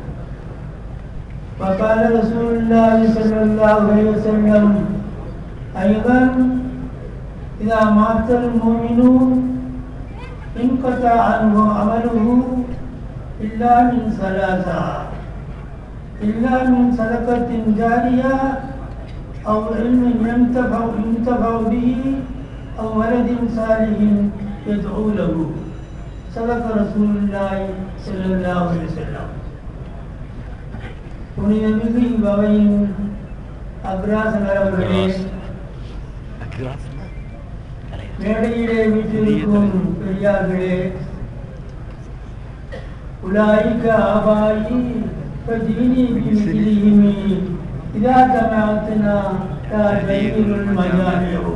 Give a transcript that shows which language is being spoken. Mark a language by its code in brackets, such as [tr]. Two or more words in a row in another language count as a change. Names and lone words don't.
[ar] وقال رسول الله صلى الله عليه وسلم أيضا: إذا مات المؤمن انقطع عنه عمله إلا من ثلاثة: إلا من صدقة جارية أو علم ينتفع به أو ولد صالح يدعو له. صدق رسول الله صلى الله عليه وسلم. [ta] புனிதமிகு இவ்வகையின் அக்ராசனர் அவர்களே, மேடையிலே வீற்றிருக்கும் பெரியார்களே, [ar] أولئك آبائي فجئني بمثلهم إذا جمعتنا يا جرير المجامع.